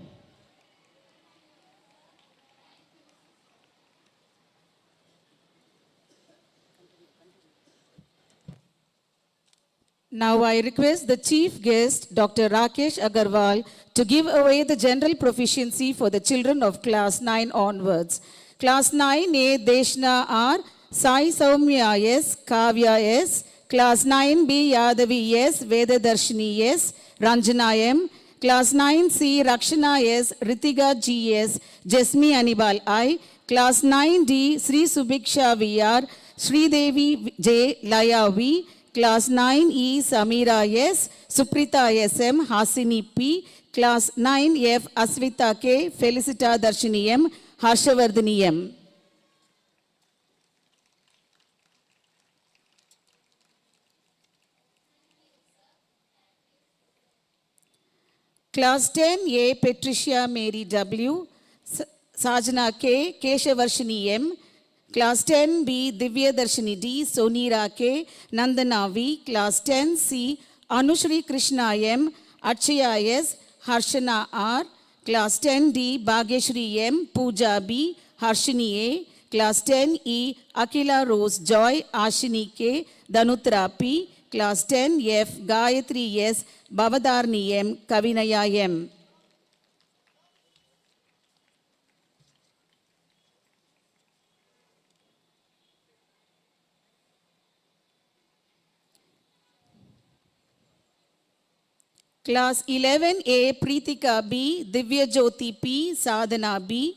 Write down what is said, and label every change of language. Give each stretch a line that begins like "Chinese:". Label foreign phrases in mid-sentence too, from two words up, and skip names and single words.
English: Now I request the chief guest, Dr. Rakesh Agarwal, to give away the general proficiency for the children of class 9 onwards. Class 9A, Deshna R, Sai Saumya S, Kavya S, Class 9B, Yadavi S, Vedadarshini S, Ranjana M, Class 9C, Rakshana S, Ritiga G S, Jasmi Anibal I, Class 9D, Sri Subiksha VR, Sri Devi J, Laya V, Class 9E, Samira S, Suprita SM, Hasini P, Class 9F, Asvita K, Felicita Darshini M, Harshavardhani M. Class 10A, Patricia Mary W, Sajana K, Keshavarshini M. Class 10B, Divya Darshini D, Sonira K, Nandana V. Class 10C, Anushri Krishna M, Achaya S, Harshana R. Class 10D, Bhageshri M, Pooja B, Harshini A. Class 10E, Akila Rose Joy, Ashini K, Danutra P. Class 10F, Gayatri S, Bavadarni M, Kavinaya M. Class 11A, Preetika B, Divya Jyoti P, Sadhana B.